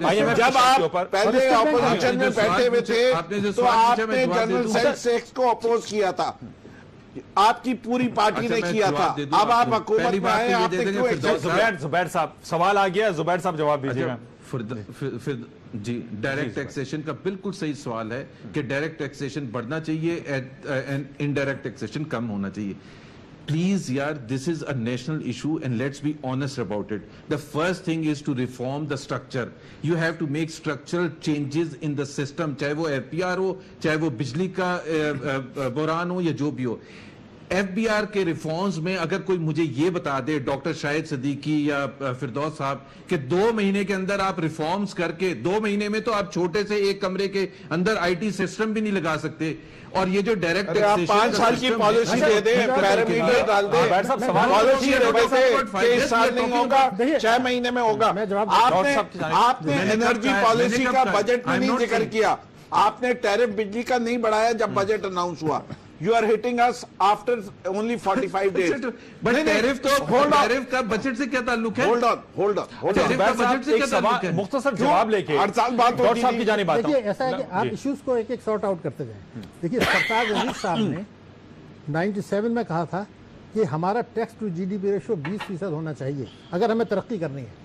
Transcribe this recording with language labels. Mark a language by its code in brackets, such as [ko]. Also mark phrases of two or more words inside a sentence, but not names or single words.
[ur] جب آپ پہلے اپوزیشن میں بیٹھے ہوئے تھے تو آپ نے [en] General Sales Tax [ur] کو اپوز کیا تھا، آپ کی پوری پارٹی نے کیا تھا، اب آپ حکومت میں آئے، آپ نے کیوں ایکسپٹ؟ زبیر صاحب سوال آ گیا، زبیر صاحب جواب دیجیے گا۔ جی [en] direct taxation [ur] کا بالکل صحیح سوال ہے کہ [en] direct taxation [ur] بڑھنا چاہیے، [en] indirect taxation [ur] کم ہونا چاہیے۔ [en] Please, yaar, this is a national issue and let's be honest about it. The first thing is to reform the structure. You have to make structural changes in the system, [ur] چاہے وہ FBR ہو، چاہے وہ بجلی کا بحران ہو یا جو بھی ہو. FBR کے ریفارمز میں اگر کوئی مجھے یہ بتا دے ڈاکٹر شاہد صدیقی یا فردوس صاحب کہ 2 مہینے کے اندر آپ ریفارمز کر کے 2 مہینے میں تو آپ چھوٹے سے ایک کمرے کے اندر [en] IT system [ur] بھی نہیں لگا سکتے. اور یہ جو ڈائریکٹ آپ 5 سال کی پالیسی دے دیں, پیرامیٹر ڈال دیں, پالیسی دے دیں کہ اس سال نہیں ہوگا 6 مہینے میں ہوگا. آپ نے [en] energy policy [ur] کا بجٹ میں نہیں ذکر کیا, آپ نے ٹیرف بجلی کا نہیں بڑھایا جب بجٹ اناؤنس ہوا. [en] You are hitting us after only 45 days. [ur] But ٹیرف تو ٹیرف کا بجٹ سے کیا تعلق ہے؟ [en] Hold on. [ur] مختصر جواب لے کے ہر سال بات ڈاکٹر صاحب کی جانب آتا ہوں. دیکھیے ایسا ہے کہ آپ ایشوز کو ایک ایک [en] sort out [ur] کرتے جائیں. دیکھیے سرفراز عزیز صاحب نے 97 میں کہا تھا کہ ہمارا [en] tax to GDP ratio [ur] 20% ہونا چاہیے اگر ہمیں ترقی کرنی ہے.